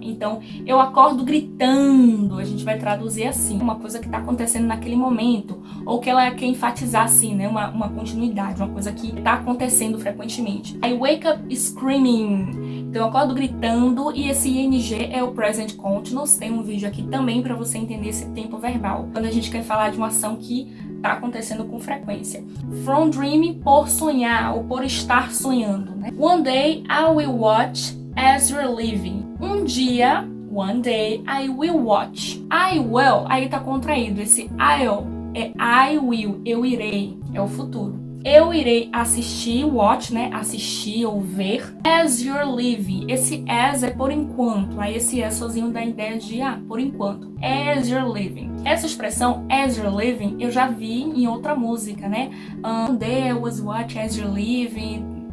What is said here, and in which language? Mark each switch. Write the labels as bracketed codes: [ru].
[pt] Então, eu acordo gritando, a gente vai traduzir assim, uma coisa que tá acontecendo naquele momento, ou que ela quer enfatizar assim, né, uma continuidade, uma coisa que tá acontecendo frequentemente. [en] I wake up screaming. [pt] Então, eu acordo gritando e esse ing é o present continuous. Tem um vídeo aqui também para você entender esse tempo verbal, quando a gente quer falar de uma ação que tá acontecendo com frequência. [en] From dreaming, [pt] por sonhar ou por estar sonhando, né? [en] One day I will watch as you're leaving. [pt] Um dia, [en] one day I will watch. I will, [pt] aí tá contraído. Esse I'll é I will, eu irei, é o futuro. Eu irei assistir, watch, né? Assistir ou ver. [en] As you're leaving. [pt] Esse as é por enquanto. Aí esse as sozinho dá a ideia de por enquanto. [en] As you're leaving. [pt] Essa expressão [en] as you're leaving [pt] eu já vi em outra música, né? [en] One day I was watching as you're leaving.